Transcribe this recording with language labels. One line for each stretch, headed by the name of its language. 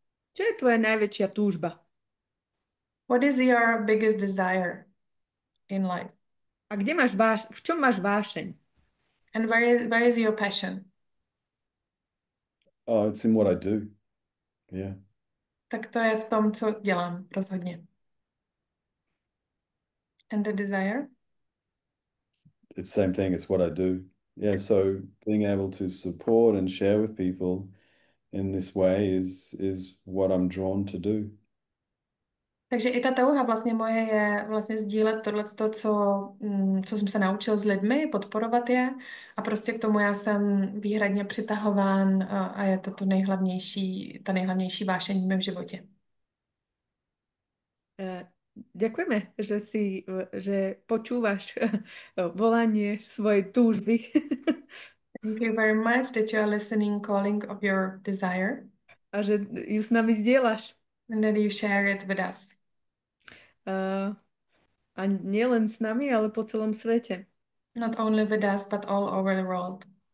Slovak: Čo je tvoja najväčšia túžba?
English: What is your biggest desire in life?
Slovak: A v čom máš vášeň?
English: And where is your passion? Oh, it's in what I do. Yeah.
Czech: Tak to je v tom, co dělám, rozhodně.
English: And the desire? It's the same thing. It's what I do. Yeah. So being able to support and share with people in this way is what I'm drawn to do.
Czech: Takže i ta touha vlastně moje je vlastně sdílet tohleto, co jsem se naučil s lidmi, podporovat je a prostě k tomu já jsem výhradně přitahován a je to ta nejhlavnější vášeň v mém životě.
Slovak: Ďakujeme, že počúvaš volanie svojej túžby.
English: Thank you very much that you are listening calling of your desire.
Slovak: A že ju s nami zdieľaš.
English: And that you share it with us.
Slovak: A nie len s nami, ale po celom svete.
English: Not only with us, but all over the world.